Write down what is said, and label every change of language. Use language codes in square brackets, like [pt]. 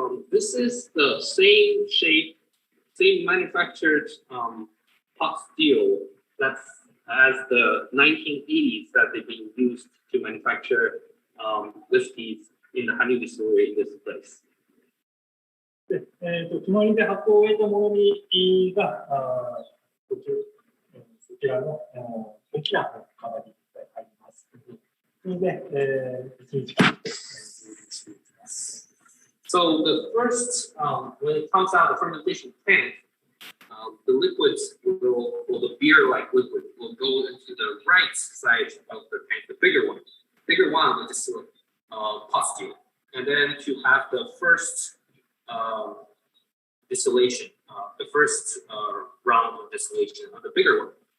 [en] this is the same shape, same manufactured pot still that's as the 1980s that they've been used to manufacture whiskeys in the Hanyu distillery in this place. [ja] で、隣で発酵を終えたものにが、そちらの大きな釜に入ります。それで、1日間していきます。 [en] So the first, when it comes out of the fermentation tank, the liquids will, or the beer-like liquid, will go into the right side of the tank, the bigger one, which is pot still. And then to have the first distillation, the first round of distillation of the bigger one.